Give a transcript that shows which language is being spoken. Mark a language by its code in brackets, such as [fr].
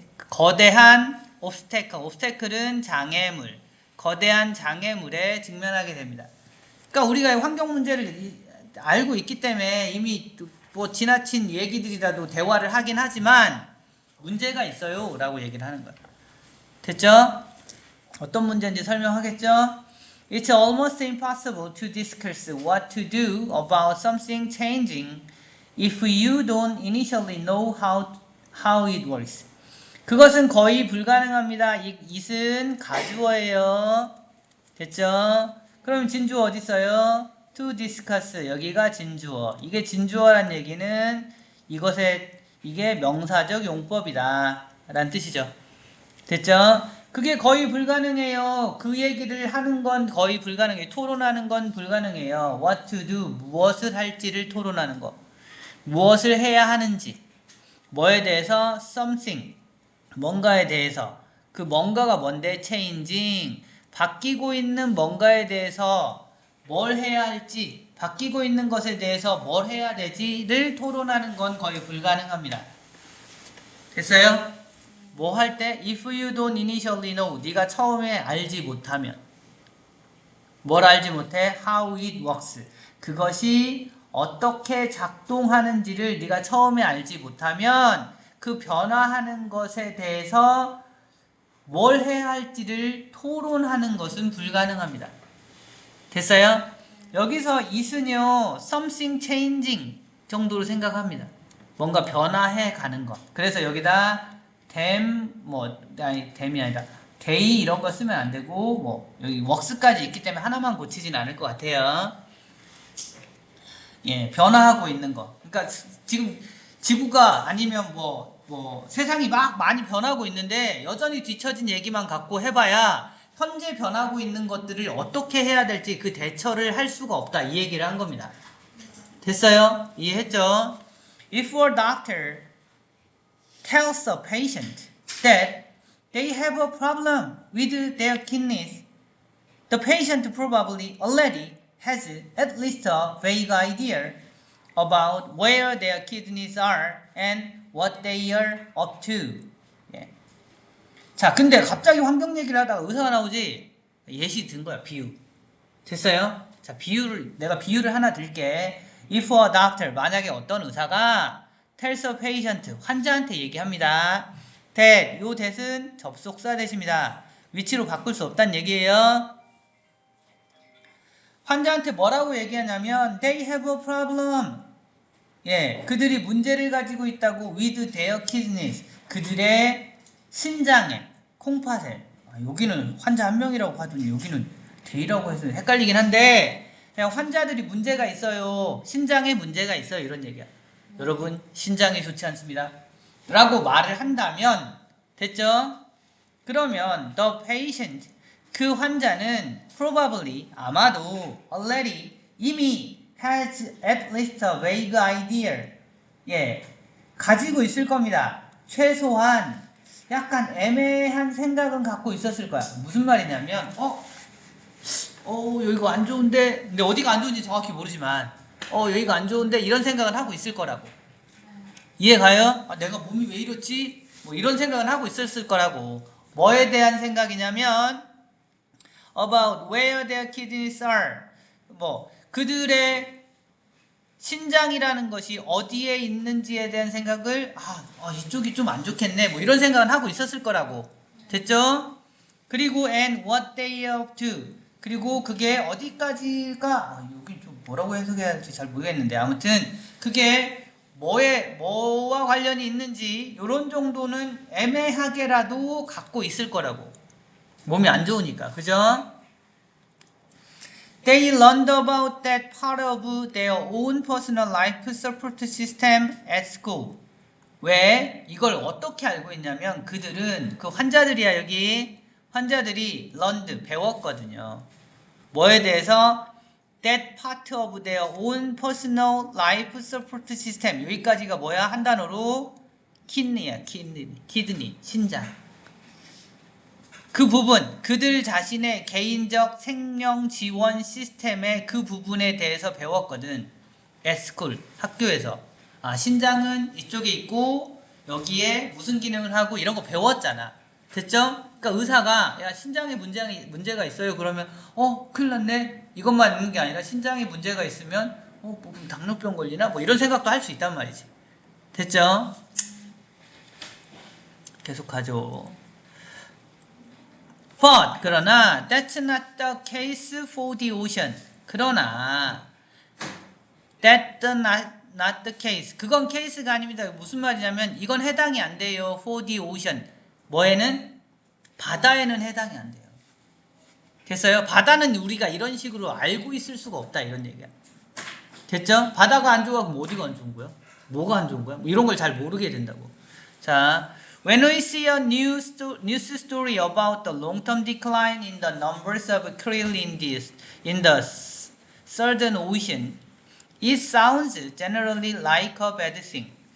[ko] 거대한 obstacle은 장애물, 거대한 장애물에 직면하게 됩니다. 그러니까 우리가 환경 문제를 알고 있기 때문에 이미 뭐 지나친 얘기들이라도 대화를 하긴 하지만 문제가 있어요 라고 얘기를 하는 거예요. 됐죠? 어떤 문제인지 설명하겠죠? [en] It's almost impossible to discuss what to do about something changing if you don't initially know how it works. [ko] 그것은 거의 불가능합니다. it은 가주어예요. 됐죠? 그럼 진주어 어디 있어요? [en] to discuss. [ko] 여기가 진주어. 이게 진주어란 얘기는 이게 명사적 용법이다 라는 뜻이죠. 됐죠? 그게 거의 불가능해요. 그 얘기를 하는 건 거의 불가능해요. 토론하는 건 불가능해요. [en] What to do, [ko] 무엇을 할지를 토론하는 거. 무엇을 해야 하는지. 뭐에 대해서? Something, 뭔가에 대해서. 그 뭔가가 뭔데? Changing, 바뀌고 있는 뭔가에 대해서 뭘 해야 할지, 바뀌고 있는 것에 대해서 뭘 해야 되지를 토론하는 건 거의 불가능합니다. 됐어요? 뭐 할 때? [en] If you don't initially know, [ko] 네가 처음에 알지 못하면. 뭘 알지 못해? [en] How it works. [ko] 그것이 어떻게 작동하는지를 네가 처음에 알지 못하면 그 변화하는 것에 대해서 뭘 해야 할지를 토론하는 것은 불가능합니다. 됐어요? 여기서 it은요, [en] something changing [ko] 정도로 생각합니다. 뭔가 변화해 가는 것. 그래서 여기다 댐이 아니라 데이 이런 거 쓰면 안 되고, 여기 works까지 있기 때문에 하나만 고치진 않을 것 같아요. 예, 변화하고 있는 거. 그러니까 지금 지구가 아니면 세상이 막 많이 변하고 있는데 여전히 뒤처진 얘기만 갖고 해봐야 현재 변하고 있는 것들을 어떻게 해야 될지 그 대처를 할 수가 없다. 이 얘기를 한 겁니다. 됐어요? 이해했죠? [en] If a doctor tells a patient that they have a problem with their kidneys, the patient probably already has at least a vague idea about where their kidneys are and what they are up to. [ko] 예. 자, 근데 갑자기 환경 얘기를 하다가 의사가 나오지? 예시 든 거야, 비유. 됐어요? 자, 내가 비유를 하나 들게. [en] If a doctor, [ko] 만약에 어떤 의사가 [en] tells a patient, [ko] 환자한테 얘기합니다. that, 요 that은 접속사 that입니다. 위치로 바꿀 수 없다는 얘기예요. 환자한테 뭐라고 얘기하냐면 [en] they have a problem. [ko] 예, 그들이 문제를 가지고 있다고 [en] with their kidneys. [ko] 그들의 신장에 콩팥에. 여기는 환자 한 명이라고 하더니 여기는 they라고 해서 헷갈리긴 한데 그냥 환자들이 문제가 있어요. 신장에 문제가 있어요. 이런 얘기야. 여러분 신장이 좋지 않습니다. 라고 말을 한다면 됐죠? [en] 그러면 the patient [ko] 그 환자는 [en] probably [ko] 아마도 [en] already [ko] 이미 [en] has at least a vague idea [ko] 예 가지고 있을 겁니다. 최소한 약간 애매한 생각은 갖고 있었을 거야. 무슨 말이냐면 여기가 안 좋은데 근데 어디가 안 좋은지 정확히 모르지만 여기가 안 좋은데 이런 생각은 하고 있을 거라고. 이해가요? 내가 몸이 왜 이렇지? 뭐 이런 생각은 하고 있었을 거라고. 뭐에 대한 생각이냐면 [en] about where their kidneys are. [ko] 그들의 신장이라는 것이 어디에 있는지에 대한 생각을 이쪽이 좀 안 좋겠네. 뭐 이런 생각은 하고 있었을 거라고. 됐죠? 그리고 [en] and what they are up to. [ko] 그리고 그게 어디까지가 여기 좀 뭐라고 해석해야 할지 잘 모르겠는데 아무튼 그게 뭐와 관련이 있는지 이런 정도는 애매하게라도 갖고 있을 거라고. 몸이 안 좋으니까. 그죠? [en] They learned about that part of their own personal life support system at school. [ko] 왜? 이걸 어떻게 알고 있냐면 그들은 그 환자들이야 여기. 환자들이 learned 배웠거든요. 뭐에 대해서? [en] That part of their own personal life support system. [ko] 여기까지가 뭐야? 한 단어로 kidney야. kidney. 신장. 그 부분, 그들 자신의 개인적 생명 지원 시스템의 그 부분에 대해서 배웠거든. [en] at school, [ko] 학교에서. 신장은 이쪽에 있고 여기에 무슨 기능을 하고 이런 거 배웠잖아. 됐죠? 그러니까 의사가 야 신장에 문제가 있어요. 그러면 큰일 났네. 이것만 있는 게 아니라 신장에 문제가 있으면 당뇨병 걸리나? 뭐 이런 생각도 할 수 있단 말이지. 됐죠? 계속하죠. [en] But [ko] 그러나 [en] that's not the case for the ocean. [ko] 그러나 [en] that's not the case. [ko] 그건 케이스가 아닙니다. 무슨 말이냐면 이건 해당이 안 돼요. [en] For the ocean. [ko] 뭐에는? 바다에는 해당이 안 돼요. 됐어요? 바다는 우리가 이런 식으로 알고 있을 수가 없다. 이런 얘기야. 됐죠? 바다가 안 좋아 그럼 어디가 안 좋은 거야? 뭐가 안 좋은 거야? 뭐 이런 걸 잘 모르게 된다고. [en] 자, when we see a news story about the long-term decline in the numbers of krill in the southern ocean, it sounds generally like a bad thing.